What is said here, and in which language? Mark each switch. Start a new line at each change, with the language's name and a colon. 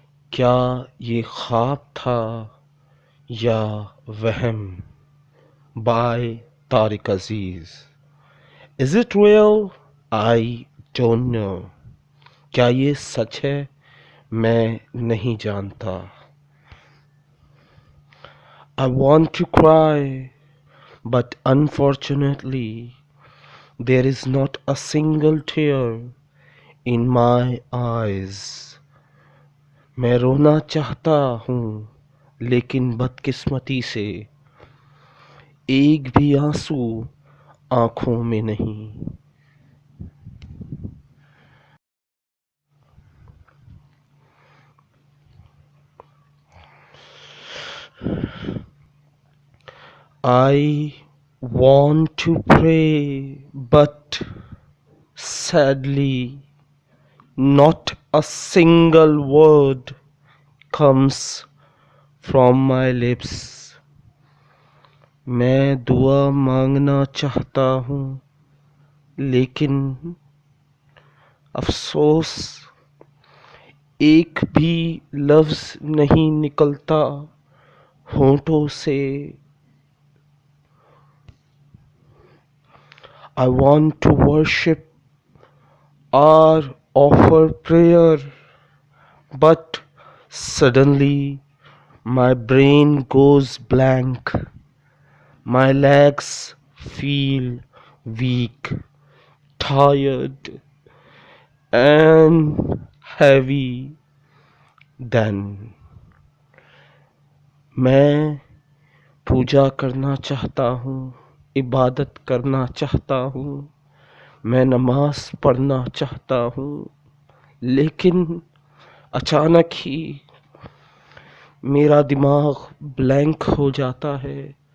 Urdu: کیا یہ خواب تھا یا وہم؟ by Tariq Aziz.
English: Is it real? I don't know.
Urdu: کیا یہ سچ ہے؟ میں نہیں جانتا.
English: I want to cry, but unfortunately there is not a single tear in my eyes.
Urdu: میں رونا چاہتا ہوں لیکن بدقسمتی سے ایک بھی آنسو آنکھوں میں نہیں.
English: I want to pray, but sadly not a single word comes from my lips.
Urdu: میں دعا مانگنا چاہتا ہوں لیکن افسوس ایک بھی لفظ نہیں نکلتا ہونٹوں سے.
English: I want to worship or offer prayer, but suddenly my brain goes blank. My legs feel weak, tired, and heavy.
Urdu: Then میں پوجا کرنا چاہتا ہوں، عبادت کرنا چاہتا ہوں، میں نماز پڑھنا چاہتا ہوں، لیکن اچانک ہی میرا دماغ بلینک ہو جاتا ہے.